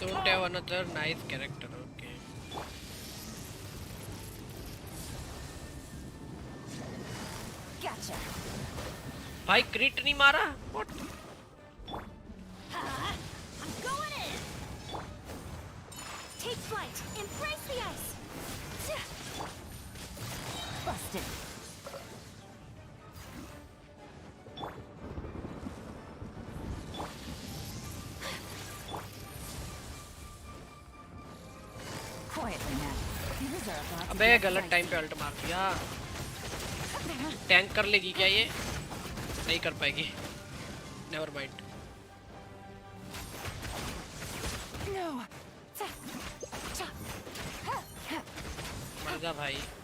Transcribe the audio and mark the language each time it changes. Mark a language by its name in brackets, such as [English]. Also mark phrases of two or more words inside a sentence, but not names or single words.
[English] Don't call. have another nice character, okay. Gotcha. [Hindi] भाई क्रिट नहीं मारा? [English] What? I'm going in. Take flight. Embrace the ice. Busted. Quietly now. These are about to [Hindi] अबे [English] get [Hindi] गलत टाइम [English] dicey. [Hindi] पे अल्ट मार दिया। टैंक कर लेगी क्या ये? नहीं कर पाएगी। [English] never mind. No. [Hindi] मर जा भाई।